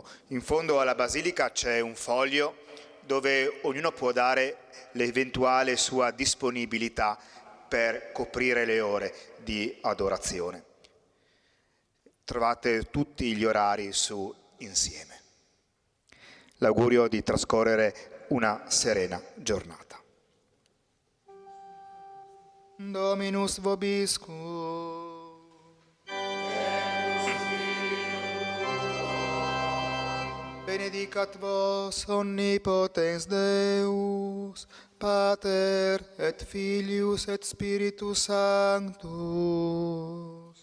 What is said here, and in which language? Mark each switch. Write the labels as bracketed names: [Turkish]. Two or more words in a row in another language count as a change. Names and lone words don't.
[Italian] In fondo alla Basilica c'è un foglio dove ognuno può dare l'eventuale sua disponibilità per coprire le ore di adorazione. Trovate tutti gli orari su Insieme. L'augurio di trascorrere una serena giornata. [Latin] Dominus vobiscum. Benedicat vos omnipotens Deus, Pater et Filius et Spiritus Sanctus.